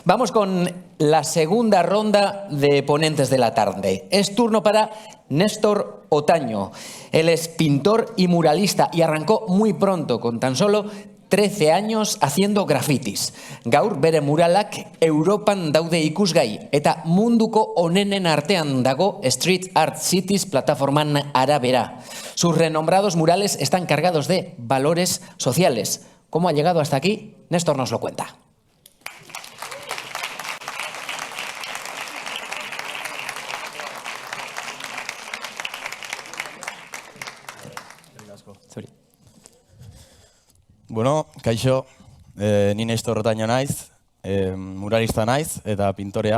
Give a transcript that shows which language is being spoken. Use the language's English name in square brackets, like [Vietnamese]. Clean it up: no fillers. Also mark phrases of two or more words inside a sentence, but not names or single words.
[Spanish] Vamos con la segunda ronda de ponentes de la tarde. Es turno para Néstor Otaño. Él es pintor y muralista y arrancó muy pronto, con tan solo 13 años, haciendo grafitis. [Basque] Gaur bere muralak Europan daude ikusgai eta munduko onenen artean dago Street Art Cities plataforman arabera. [Spanish] Sus renombrados murales están cargados de valores sociales. ¿Cómo ha llegado hasta aquí? Néstor nos lo cuenta. [Basque] Bueno, kaixo, ni Néstor Otaño naiz, muralista naiz eta pintorea.